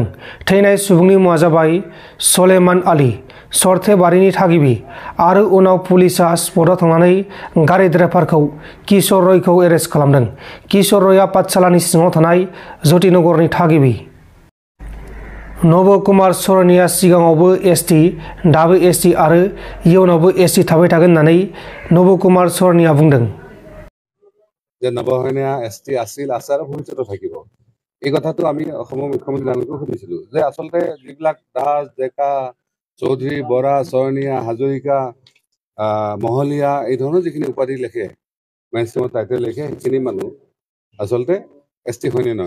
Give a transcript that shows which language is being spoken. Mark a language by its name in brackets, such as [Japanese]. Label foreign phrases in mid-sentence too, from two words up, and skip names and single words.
[Bodo] थैनाय सुबुंनि मुङा जाबाय सलेमान आली, सरथेबारिनि थागिबि आरो उनाव पुलिसआ स्पटआव थांनानै गारि ड्राइभारखौ किशोर रयखौ एरेस्ट खालामदों। किशोर रयआ पाठशालानि सिङाव थानाय ज्योतिनगरनि थागिबि। नब कुमार सरनिया सिगाङावबो एसटी, दाबो एसटी आरो इयुनावबो एसटी थाबाय थागोन होननानै नब कुमार सरनिया बुंदों। [Assamese] যে নবসৈনিয়া এসটি আছিল আছে আৰু ভৱিষ্যতে থাকিব। এই কথাটো আমি অসমৰ মুখ্যমন্ত্ৰী ডাঙৰীয়াকো সুধিছিলোঁ যে আচলতে যিবিলাক দাস, ডেকা, চৌধুৰী, বৰা, চৰণীয়া, হাজৰিকা, মহলীয়া এই ধৰণৰ যিখিনি উপাধি লিখে, মেইনষ্ট্ৰীমত টাইটেল লিখে, সেইখিনি মানুহ আচলতে এছ টি হয়নে নহয়।